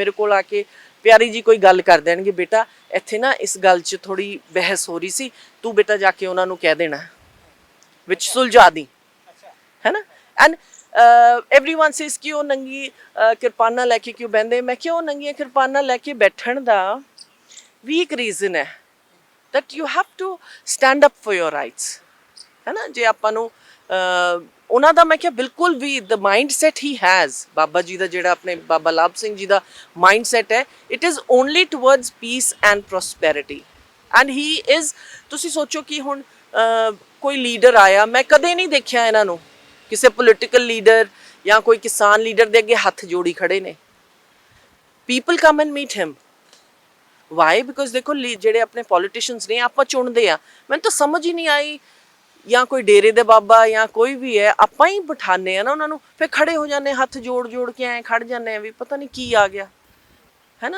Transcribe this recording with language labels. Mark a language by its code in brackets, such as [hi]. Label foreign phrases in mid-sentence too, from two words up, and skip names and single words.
[pa] ਮੇਰੇ ਕੋਲ ਆ ਕੇ ਪਿਆਰੀ ਜੀ ਕੋਈ ਗੱਲ ਕਰ ਦੇਣਗੇ, ਬੇਟਾ ਇੱਥੇ ਨਾ ਇਸ ਗੱਲ 'ਚ ਥੋੜੀ ਬਹਿਸ ਹੋ ਰਹੀ ਸੀ, ਤੂੰ ਬੇਟਾ ਜਾ ਕੇ ਉਹਨਾਂ ਨੂੰ ਕਹਿ ਦੇਣਾ, ਵਿੱਚ ਸੁਲਝਾ ਦੀ, ਹੈ ਨਾ। [en] and everyone says [pa] ਕਿ ਉਹ ਨੰਗੀ ਕਿਰਪਾਨਾਂ ਲੈ ਕੇ ਕਿਉਂ ਬਹਿੰਦੇ? ਮੈਂ ਕਿਹਾ ਉਹ ਨੰਗੀਆਂ ਕਿਰਪਾਨਾਂ ਲੈ ਕੇ ਬੈਠਣ ਦਾ ਵੀ ਇੱਕ ਰੀਜ਼ਨ ਹੈ, [en] that you have to stand up for your rights, [pa] ਹੈ ਨਾ। ਜੇ ਆਪਾਂ ਨੂੰ ਉਹਨਾਂ ਦਾ, ਮੈਂ ਕਿਹਾ ਬਿਲਕੁਲ ਵੀ [en] the mindset he has, [pa] ਬਾਬਾ ਜੀ ਦਾ ਜਿਹੜਾ ਆਪਣੇ ਬਾਬਾ ਲਾਭ ਸਿੰਘ ਜੀ ਦਾ mindset ਹੈ, [en] it is only towards peace and prosperity, and he is, [pa] ਤੁਸੀਂ ਸੋਚੋ ਕਿ ਹੁਣ ਕੋਈ ਲੀਡਰ ਆਇਆ, ਮੈਂ ਕਦੇ ਨਹੀਂ ਦੇਖਿਆ ਇਹਨਾਂ ਨੂੰ ਕਿਸੇ ਪੋਲੀਟੀਕਲ ਲੀਡਰ ਜਾਂ ਕੋਈ ਕਿਸਾਨ ਲੀਡਰ ਦੇ ਅੱਗੇ ਹੱਥ ਜੋੜੀ ਖੜੇ ਨੇ। [en] People come and meet him. Why? [pa] ਬਿਕੋਜ਼ ਦੇਖੋ ਜਿਹੜੇ ਆਪਣੇ ਪੋਲੀਟੀਸ਼ੀਅਨਸ ਨੇ ਆਪਾਂ ਚੁਣਦੇ ਆ, ਮੈਨੂੰ ਤਾਂ ਸਮਝ ਹੀ ਨਹੀਂ ਆਈ, ਜਾਂ ਕੋਈ ਡੇਰੇ ਦੇ ਬਾਬਾ ਜਾਂ ਕੋਈ ਵੀ ਹੈ, ਆਪਾਂ ਹੀ ਬਿਠਾਉਂਦੇ ਆ ਨਾ ਉਹਨਾਂ ਨੂੰ, ਫਿਰ ਖੜੇ ਹੋ ਜਾਂਦੇ ਹੱਥ ਜੋੜ ਜੋੜ ਕੇ ਐਂ ਖੜ ਜਾਂਦੇ ਆ ਵੀ ਪਤਾ ਨਹੀਂ ਕੀ ਆ ਗਿਆ, ਹੈ ਨਾ।